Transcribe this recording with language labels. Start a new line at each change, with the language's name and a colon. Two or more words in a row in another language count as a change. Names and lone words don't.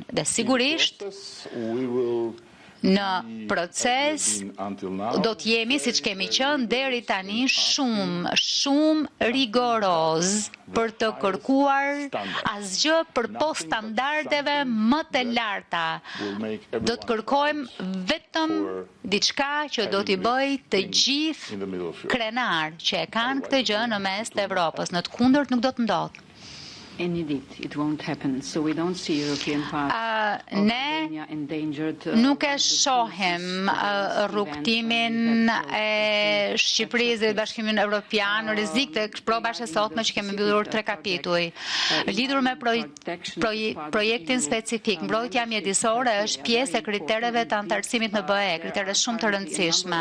Albanian: Dhe sigurisht në proces do të jemi, siç kemi qenë deri tani, shumë rigoroz për të kërkuar asgjë përpos standardeve më të larta. Do të kërkojmë vetëm diçka që do t'i bëj të gjithë krenar që e kanë këtë gjë në mes të Evropës. Në të kundërt nuk do të ndodhë.
English: And indeed, it won't happen. So we don't see European part of Albania endangered.
Albanian: Nuk e shohim rrugtimin e Shqipërisë dhe Bashkimin Evropian në rrezik të provash e sotme që kemi mbyllur 3 kapituj. Lidhur me projektin specifik, mbrojtja mjedisore është pjesë e kritereve të antarësimit në BE, kritere shumë të rëndësishme.